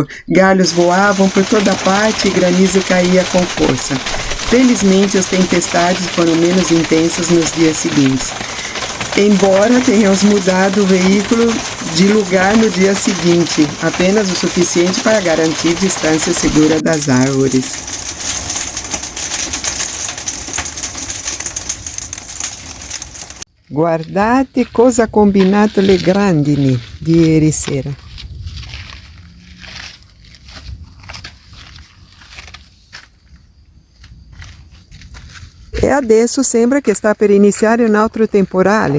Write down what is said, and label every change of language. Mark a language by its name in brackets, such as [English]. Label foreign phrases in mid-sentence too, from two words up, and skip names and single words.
[Portuguese] Galhos voavam por toda parte e granizo caía com força. Felizmente, as tempestades foram menos intensas nos dias seguintes. Embora tenhamos mudado o veículo de lugar no dia seguinte, apenas o suficiente para garantir distância segura das árvores. [Italian] Guardate cosa ha combinato le grandini di ieri sera. E adesso sembra che sta per iniziare un altro temporale.